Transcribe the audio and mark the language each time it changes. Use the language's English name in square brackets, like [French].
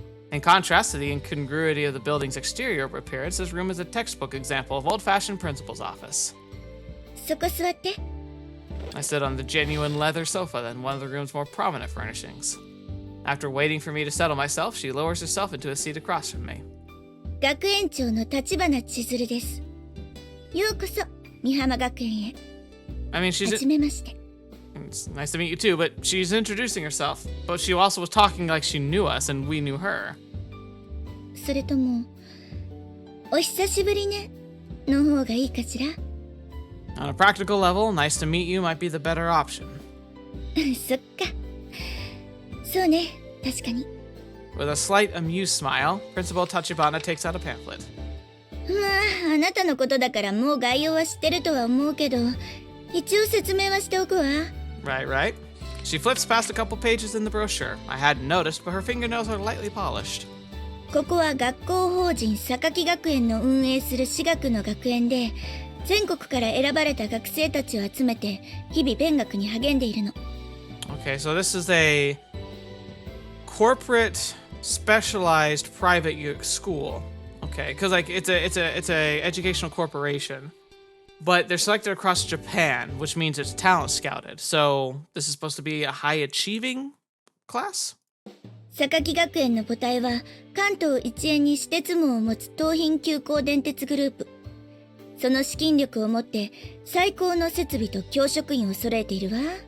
[English] In contrast to the incongruity of the building's exterior appearance, this room is a textbook example of old-fashioned principal's office. [Japanese] そこ座って。 [English] I sit on the genuine leather sofa in one of the room's more prominent furnishings. After waiting for me to settle myself, she lowers herself into a seat across from me. [Japanese] 学園長の立花千鶴です。ようこそ美浜学園へ。 [English] I mean, [Japanese] はじめまして。 [English] It's nice to meet you too, but she's introducing herself. But she also was talking like she knew us and we knew her. [Japanese] それとも、お久しぶりねの方がいいかしら [English] On a practical level, nice to meet you might be the better option. [Japanese] そっか。そうね、確かに。 [English] With a slight amused smile, Principal Tachibana takes out a pamphlet. [Japanese] まあ、あなたのことだからもう概要は知ってるとは思うけど、一応説明はしておくわ。 [English] Right. She flips past a couple pages in the brochure. I hadn't noticed, but her fingernails are lightly polished. [Japanese] ここは学校法人榊学園の運営する私学の学園で、全国から選ばれた学生たちを集めて日々勉学に励んでいるの。 [English] Okay, so this is a corporate specialized private school. Okay, because like it's a educational corporation, but they're selected across Japan, which means it's talent scouted. So this is supposed to be a high achieving class. [Japanese] 榊学園の母体は関東一円に私鉄網を持つ東浜急行電鉄グループ。その資金力を持って最高の設備と教職員を揃えているわ。